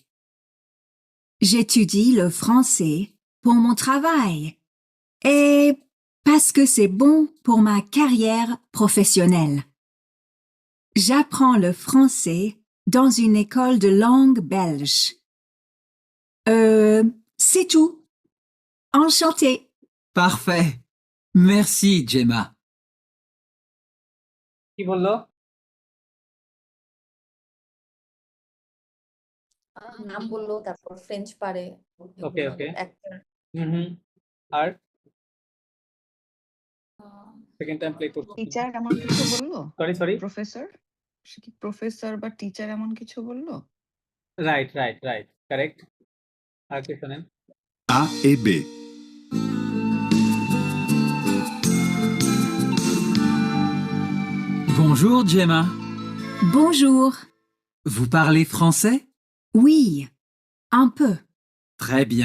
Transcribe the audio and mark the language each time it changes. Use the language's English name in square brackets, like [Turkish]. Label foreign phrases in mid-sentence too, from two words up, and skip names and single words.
[French] J'étudie le français pour mon travail et parce que c'est bon pour ma carrière professionnelle. J'apprends le français dans une école de langue belge. C'est tout. Enchantée. Parfait. Merci Gemma. [Bangla] কি বললো? নাম বললো, তারপর ফ্রেঞ্চ পারে, ওকে, ওকে। অ্যাক্টর। হুম। আর [English] second time [Bangla] প্লে করছি। টিচার এমন কিছু বললো? সরি। প্রফেসর? সে কি প্রফেসর বা টিচার এমন কিছু বললো? [English] right. correct. [Bangla] আর কি শোনেন? [French] A et B. Bonjour Gemma, Bonjour. vous parlez français? Oui, un peu. Très bien.